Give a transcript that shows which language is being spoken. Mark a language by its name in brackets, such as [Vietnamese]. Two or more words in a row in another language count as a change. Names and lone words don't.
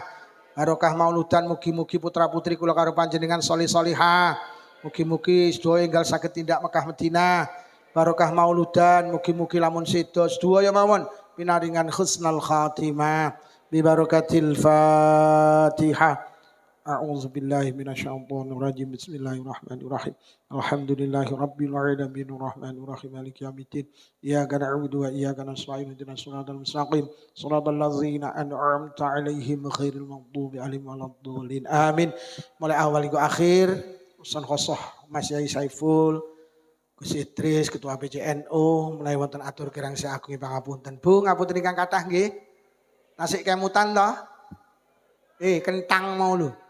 [Javanese] Barokah mauludan mugi-mugi putra-putri kula karo panjenengan sholih-sholihah. Mugi-mugi sedaya enggal saged tindak Mekah Madinah. Barokah mauludan mugi-mugi lamun sedo sedaya mawon pinaringan [Arabic] حسن الخاتمة ببركة الفاتحة. أعوذ بالله من الشيطان الرجيم. بسم الله الرحمن الرحيم. الحمد لله رب العالمين الرحمن الرحيم مالك يوم الدين. إياك نعبد وإياك نستعين اهدنا الصراط المستقيم. صراط الذين أنعمت عليهم غير المغضوب عليهم ولا الضالين. [Javanese] Amin. [Indonesian] Mulai awal hingga akhir urusan [Javanese] khosoh Mas Yai Saiful, Gus Idris Ketua PCNU mulai wonten atur kirang sagung pangapunten. Bu ngapunten ingkang kathah nggih. Nasi kemutan toh? Kentang mau lu.